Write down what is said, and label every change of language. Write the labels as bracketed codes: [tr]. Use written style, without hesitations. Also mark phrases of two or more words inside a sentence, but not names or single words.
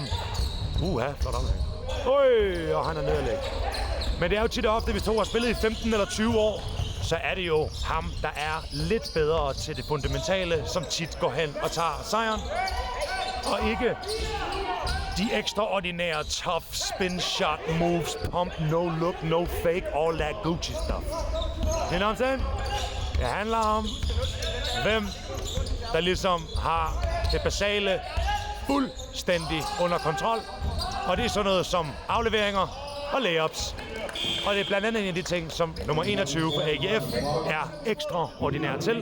[da] flot aflevering. Øj, og han er nederlæg. Men det er jo tit og ofte, hvis to har spillet i 15 eller 20 år, så er det jo ham, der er lidt bedre til det fundamentale, som tit går hen og tager sejren. Og ikke de ekstraordinære [en] tough spin shot moves, pump, no look, no fake, all that Gucci stuff. You know what I'm saying? [da] Det handler om, hvem der ligesom har det basale fuldstændig under kontrol. Og det er sådan noget som afleveringer og layups. Og det er blandt andet en af de ting, som nummer 21 for AGF er ekstraordinær til.